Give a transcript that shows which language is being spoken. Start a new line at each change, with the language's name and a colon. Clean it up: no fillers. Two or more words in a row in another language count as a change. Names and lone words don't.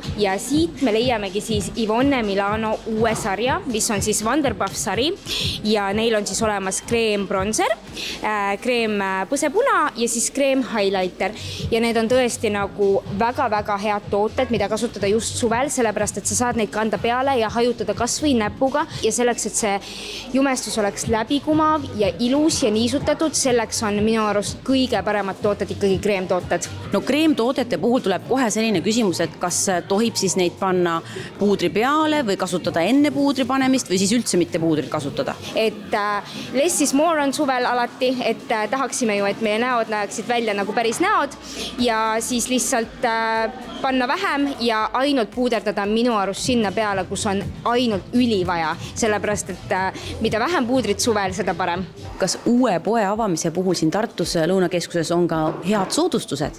Estonian: Ja siit me leiamegi siis Yvonne Milano uue sarja, mis on siis Wonderpuff sari ja neil on siis olemas kreem bronzer, kreem põsepuna ja siis kreem highlighter ja need on tõesti nagu väga-väga head tooted, mida kasutada just suvel, sellepärast et sa saad neid kanda peale ja hajutada kas või näpuga ja selleks, et see jumestus oleks läbikumav ja ilus ja niisutatud, selleks on minu arust kõige paremad tooted ikkagi kreemtooted. No kreemtoodete puhul tuleb kohe selline küsimus, et kas tohib siis neid panna puudri peale või kasutada enne puudri panemist või siis üldse mitte puudrit kasutada. Et
English: less is more
Estonian: on suvel alati, et tahaksime ju, et meie näod näeksid välja nagu päris näod ja siis lihtsalt panna vähem ja ainult puuderdada minu arust sinna peale, kus on ainult üli vaja, sellepärast, et mida vähem puudrit suvel, seda parem. Kas uue poe avamise puhul siin Tartus Lõunakeskuses on ka head soodustused?